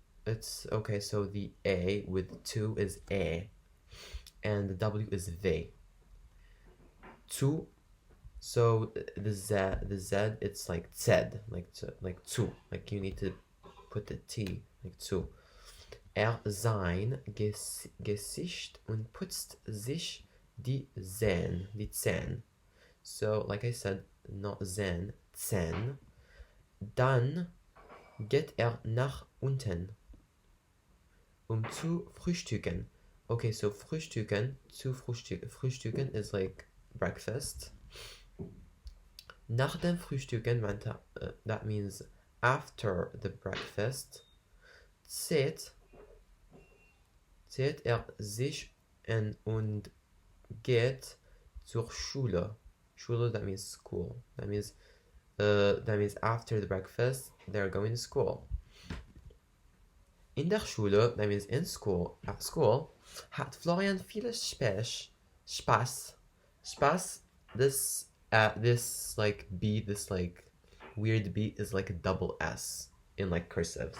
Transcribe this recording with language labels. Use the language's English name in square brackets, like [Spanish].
[English] It's okay, so the A with 2 is E, and the W is V. Zu, so the Z it's like zed, like zu, like you need to put the T, like zu. [German] Sein Gesicht und putzt sich die Zähne. [English] So like I said, not Zähne, Zähne. [German] Dann geht nach unten, zu frühstücken. [English] Okay, so frühstücken, frühstücken is like breakfast. [German] Nach dem Frühstücken, [English] that means after the breakfast, [German] zieht sich und geht zur Schule. [English] Schule, that means school. That means after the breakfast, they're going to school. [German] In der Schule, [English] that means in school, at school, [German] hat Florian viele Spaß. [English] This like beat, this like weird beat is like a double S in like cursive.